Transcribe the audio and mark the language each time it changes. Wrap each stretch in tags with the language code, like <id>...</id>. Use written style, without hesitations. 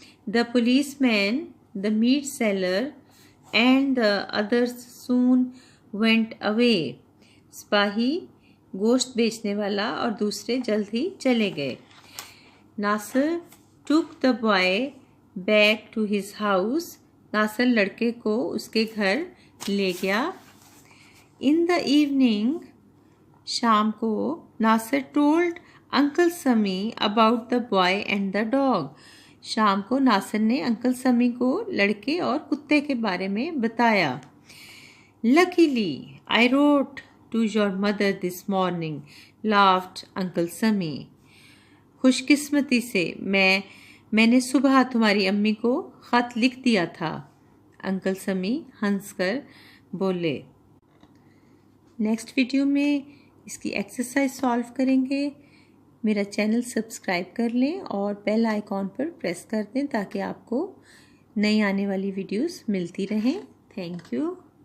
<en>The policeman, the meat seller and the others soon went away.</en> <hi>सिपाही, गोश्त बेचने वाला और दूसरे जल्द ही चले गए.</hi> <en>Nasser took the boy back to his house.</en> <hi>Nasir लड़के को उसके घर ले गया.</hi> <en>In the evening,</en> <hi>शाम को,</hi> <en>Nasir told Uncle Sami about the boy and the dog.</en> <hi>शाम को नासिर ने अंकल समी को लड़के और कुत्ते के बारे में बताया.</hi> <en>Luckily, I wrote to your mother this morning, laughed Uncle Sami.</en> <hi>खुशकिस्मती से मैंने सुबह तुम्हारी अम्मी को ख़त लिख दिया था. अंकल समी हंसकर बोले. नेक्स्ट वीडियो में इसकी एक्सरसाइज सॉल्व करेंगे. मेरा चैनल सब्सक्राइब कर लें और बेल आइकॉन पर प्रेस कर दें ताकि आपको नई आने वाली वीडियोस मिलती रहें. Thank you.</hi>